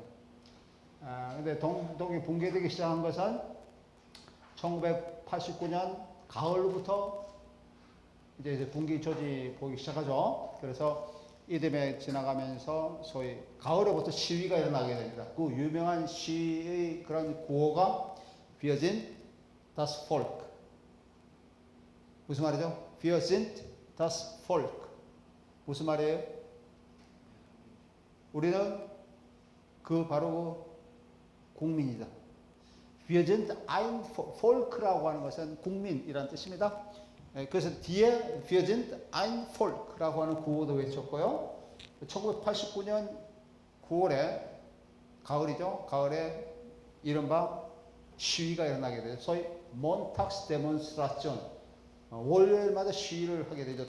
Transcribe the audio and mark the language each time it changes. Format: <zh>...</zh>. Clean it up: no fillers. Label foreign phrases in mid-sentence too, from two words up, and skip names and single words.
<ko>근데 동독이 붕괴되기 시작한 것은 1989년 가을부터 이제 분기 조짐이 보이기 시작하죠. 그래서 이듬해 지나가면서 소위 가을에부터 시위가 일어나게 됩니다. 그 유명한 시의 그런 구호가</ko> <de>Wir sind das Volk.</de> <ko>무슨 말이죠?</ko> <de>Wir sind das Volk.</de> <ko>무슨 말이에요? 우리는 바로 국민이다.</ko> <de>Wir sind ein Volk</de> <ko>라고 하는 것은 국민이라는 뜻입니다. 그래서 뒤에</ko> <de>Wir sind ein Volk</de> <ko>라고 하는 구호도 외쳤고요. 1989년 9월에 가을이죠. 가을에 이른바 시위가 일어나게 되죠. 소위 몬탁스 데몬스트라션. 월요일마다 시위를 하게 되죠.</ko>